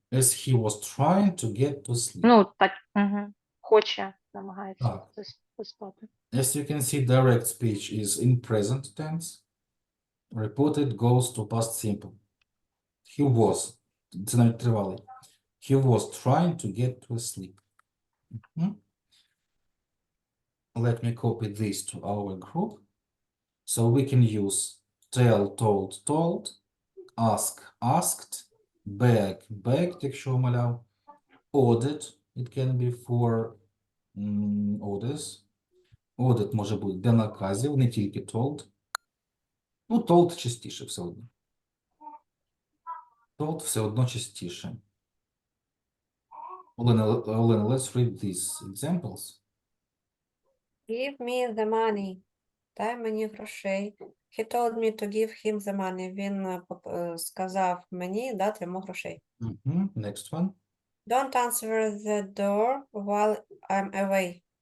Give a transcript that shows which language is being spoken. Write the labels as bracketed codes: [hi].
[en] As he was trying to get to sleep. [uk] Ну, так, хоче, намагається Так. заспати. [en] As you can see, direct speech is in present tense. Reported goes to past simple. He was. [uk] Це навіть тривалий. [en] He was trying to get to sleep. Mhm. Let me copy this to our group. So we can use tell, told, told, ask, asked, beg, begged, [uk] якщо умовляв, [en] audit, it can be for orders. [uk] Audit може бути для наказів, не тільки told. Ну, told частіше все одно. Told все одно частіше. [en] Олена, let's read these examples. Give me the money. [uk] Дай мені грошей. [en] He told me to give him the money. [uk] Він сказав мені дати йому грошей. [en] Next one. Don't answer the door while I'm away.